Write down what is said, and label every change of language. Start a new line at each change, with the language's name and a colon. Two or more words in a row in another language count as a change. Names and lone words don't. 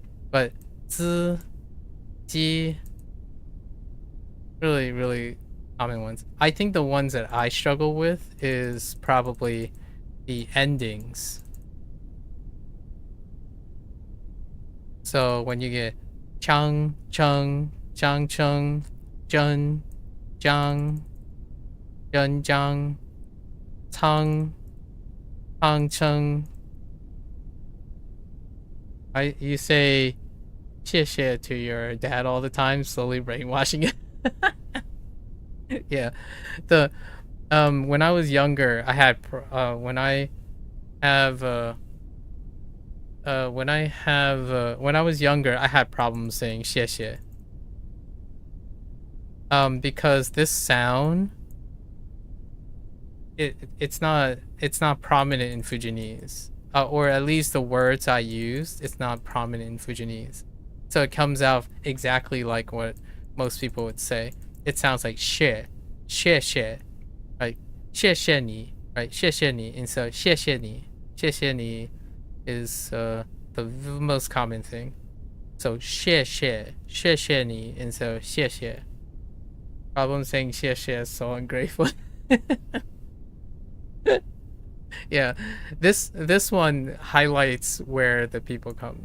English: But zi, ji, really, really common ones. I think the ones that I struggle with is probably the endings. So when you get chang, chung, chang, chung, jun, jiang, jun, jiang, tang, tang, chung. You say 谢谢 to your dad all the time, slowly brainwashing it. Yeah, when I was younger, I had when I was younger, I had problems saying 谢谢. Because this sound, it's not prominent in Fujianese, or at least the words I used, it's not prominent in Fujianese, so it comes out exactly like what most people would say. It sounds like 谢谢, right?
Chinese: 谢谢你, right? 谢谢你,
English: and so
Chinese: 谢谢你
English: is the most common thing.
Chinese: So 谢谢你,
English: and so 谢谢. Problem saying 谢谢 is so ungrateful. Yeah, this one highlights where the people come.